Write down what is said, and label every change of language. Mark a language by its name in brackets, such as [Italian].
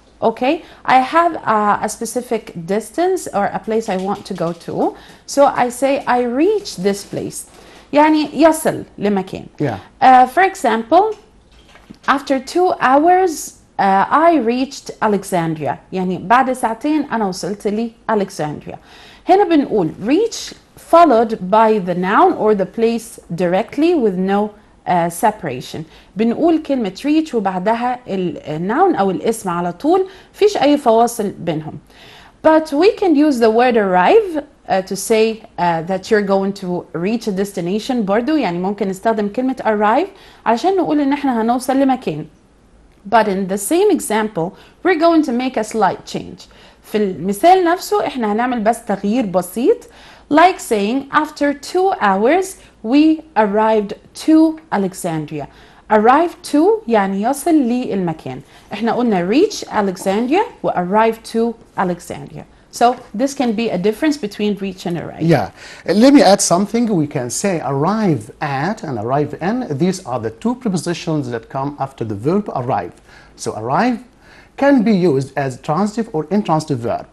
[English] Okay, I have a specific distance or a place I want to go to. So I say I reach this place. [Arabic] يعني يصل لمكان. [English] Yeah. For example, after 2 hours I reached Alexandria. [Arabic] يعني بعد ساعتين أنا وصلت لي Alexandria. هنا بنقول [English] reach followed by the noun or the place directly with no separation. [Arabic] بنقول كلمة reach وبعدها الnoun أو الاسم على طول, فيش أي فواصل بينهم. [English] But we can use the word arrive to say that you're going to reach a destination [Arabic] برضو, يعني ممكن نستخدم كلمة arrive علشان نقول إن إحنا هنوصل لمكان. [English] But in the same example, we're going to make a slight change. [Arabic] في المثال نفسه إحنا هنعمل بس تغيير بسيط, [English] like saying after 2 hours we arrived to Alexandria. Arrive to [Arabic] يعني يصل للمكان. احنا قلنا [English] reach Alexandria [Arabic] و [English] arrive to Alexandria. So this can be a difference between reach and arrive. Yeah. Let me add something. We can say arrive at and arrive in. These are the two prepositions that come after the verb arrive. So arrive can be used as transitive or intransitive verb.